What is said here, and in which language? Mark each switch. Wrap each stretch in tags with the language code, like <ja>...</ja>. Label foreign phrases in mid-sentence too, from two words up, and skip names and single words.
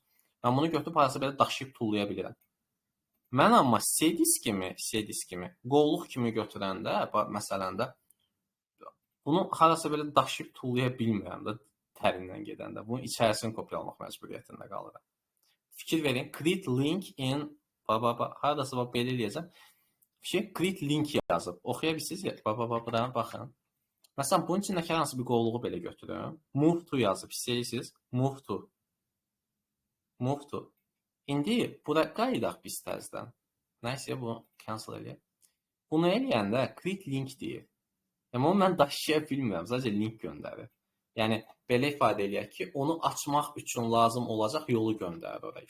<az>Mən bunu götürüb harasa belə daşıyıb tullaya bilirəm. Mən amma C diskimi qovluq kimi götürəndə, məsələn də, bunu harasa belə daşıyıb tullaya bilmirəm də tərindən gedəndə. Bunun içərisini kopyalamaq məcburiyyətində qalıram. Fikir verin,</az> <en>create link in,</en> <az>haradasa belə eləyəcəm.</az> <en>Create link</en> <az>yazıb, oxuya bilirsiniz, buranı baxın. Məsələn, bunun içindəki hər hansı bir qovluğu belə götürüm.</az> <en>Move to</en> <az>yazıb, istəyirsiniz,</az> <en>move to. Move to.</en> <az>İndi bura qayıdaq biz təzdən. Nəysə, bunu cancel eləyək. Bunu eləyəndə</az> <en>create link</en> <az>deyir. Yəni, onu mən daşıya bilmirəm, sadəcə link göndərir. Yəni, belə ifadə eləyək ki, onu açmaq üçün lazım olacaq yolu göndərir oraya.</az>